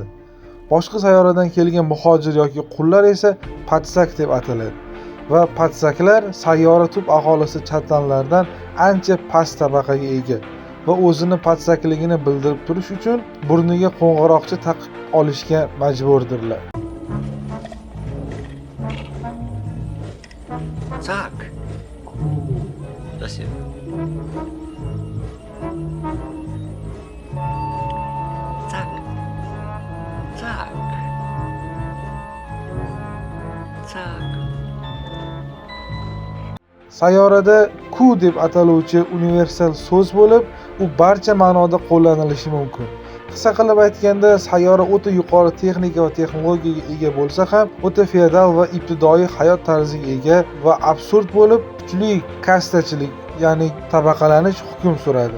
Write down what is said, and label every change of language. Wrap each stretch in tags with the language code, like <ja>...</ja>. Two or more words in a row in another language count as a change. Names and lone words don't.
<uz>Boshqa sayyoradan kelgan muhojir yoki qullar esa patsak deb ataladi. Va patsaklar sayyora tub aholisi Chatlanlardan ancha past tabaqaga ega va o'zini patsakligini bildirib turish uchun burniga qo'ng'iroqcha taqib olishga majburdirlar.</uz> <ru>Так. Спасибо. Так. Так. Так.</ru> <uz>Sayyorada ku deb ataluvchi universal so'z bo'lib, u barcha ma'noda qo'llanilishi mumkin. Qisqa qilib aytganda, sayyora o'ta yuqori texnika va texnologiyaga ega bo'lsa ham, o'ta feodal va ibtidoiy hayot tarziga ega va absurd bo'lib, kuchli kastachilik, ya'ni tabaqalanish hukm suradi.</uz>